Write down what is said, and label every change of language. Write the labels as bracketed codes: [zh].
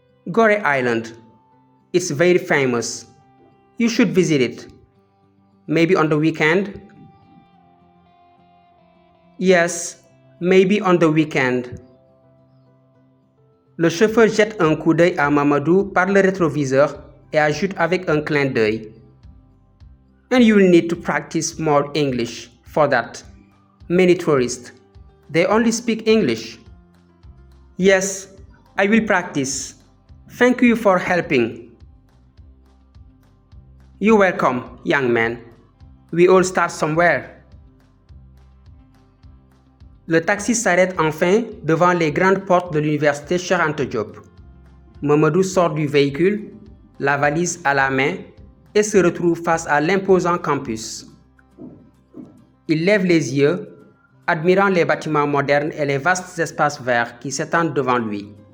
[en] Gore Island. It's very famous. You should visit it. Maybe on the weekend? Yes, maybe on the weekend. [fr] Le chauffeur jette un coup d'œil à Mamadou par le rétroviseur et ajoute avec un clin d'œil. [en] And you will need to practice more English for that. Many tourists, they only speak English. Yes, I will practice. Thank you for helping. You're welcome, young man. We all start somewhere. [fr] Le taxi s'arrête enfin devant les grandes portes de l'université Cheikh Anta Diop. Mamadou sort du véhicule, la valise à la main, et se retrouve face à l'imposant campus. Il lève les yeux, admirant les bâtiments modernes et les vastes espaces verts qui s'étendent devant lui.